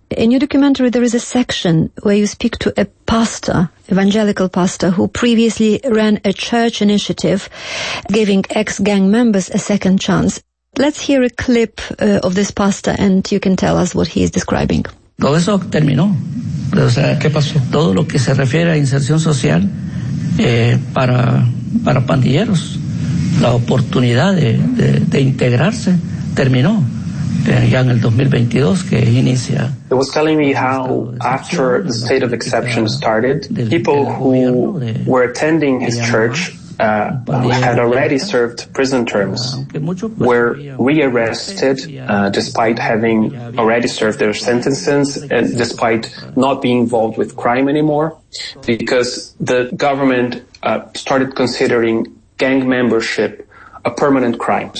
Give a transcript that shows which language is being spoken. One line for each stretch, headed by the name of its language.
English: In your documentary, there is a section where you speak to a pastor, evangelical pastor, who previously ran a church initiative giving ex-gang members a second chance. Let's hear a clip of this pastor, and you can tell us what he is describing.
Spanish: Todo eso terminó. O sea, ¿qué pasó? Todo lo que se refiere a inserción social para pandilleros, la oportunidad de integrarse, terminó ya en el 2022 que inicia.
English: It was telling me how after the state of exception started, people who were attending his church had already served prison terms, were rearrested despite having already served their sentences and despite not being involved with crime anymore, because the government started considering gang membership a permanent crime.